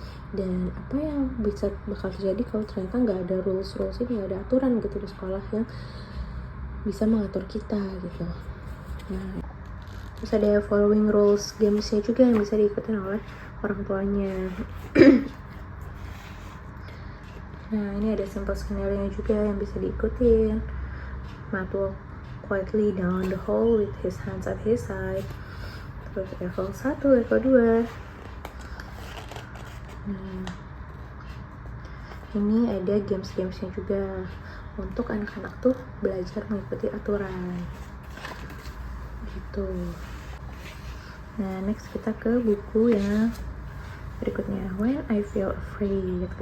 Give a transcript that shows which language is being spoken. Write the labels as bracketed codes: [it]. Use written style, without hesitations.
[id] Dan apa yang bakal terjadi kalau ternyata nggak ada rules ini, nggak ada aturan gitu di sekolah yang bisa mengatur kita gitu. Nah, terus ada following rules gamesnya juga yang bisa diikutin oleh orang tuanya. Nah, ini ada simple scenario juga yang bisa diikutin. [en] Matt walk quietly down the hall with his hands at his side. [id] Terus level 1, level 2. Nah, ini ada games-gamesnya juga untuk anak-anak tuh belajar mengikuti aturan gitu. Nah, next kita ke buku yang berikutnya, When I Feel Afraid.